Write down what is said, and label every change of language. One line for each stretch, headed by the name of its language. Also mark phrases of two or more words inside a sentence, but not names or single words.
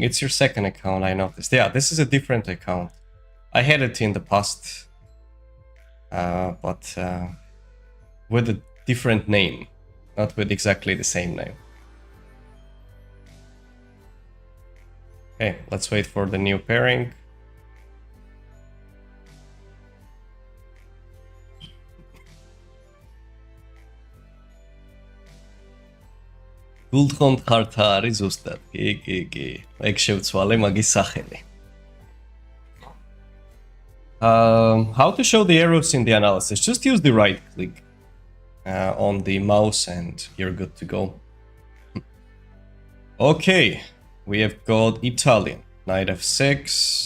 English: It's your second account, I noticed. Yeah, this is a different account. I had it in the past, but with a different name, not with exactly the same name. Okay, let's wait for the new pairing.
Georgian: გულთხოვნთ ხართ არის ზუსტად. კი. ეგ შევცვალე მაგის სახელი.
English: How to show the arrows in the analysis? Just use the right click on the mouse and you're good to go. Okay, we have got Italian. Knight f6.